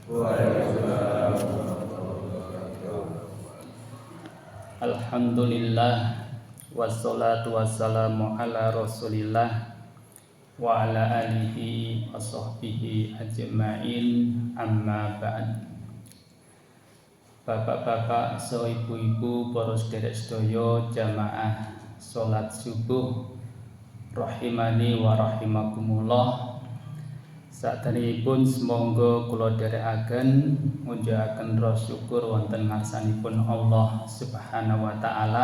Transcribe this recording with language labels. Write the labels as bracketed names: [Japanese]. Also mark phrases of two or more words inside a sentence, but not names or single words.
[Arabic] الحمد لله والصلاة والسلام على رسول الله وعلى آله وصحبه أجمعين، أما بعد. [Javanese] Bapak-bapak, ibu-ibu, para sedherek sedaya jamaah salat subuh [Arabic] رحمني ورحمكم الله. [Javanese] Saderengipun semonggo kula dherekaken munjukaken rasa syukur wonten ngarsanipun [Arabic] الله سبحانه وتعالى.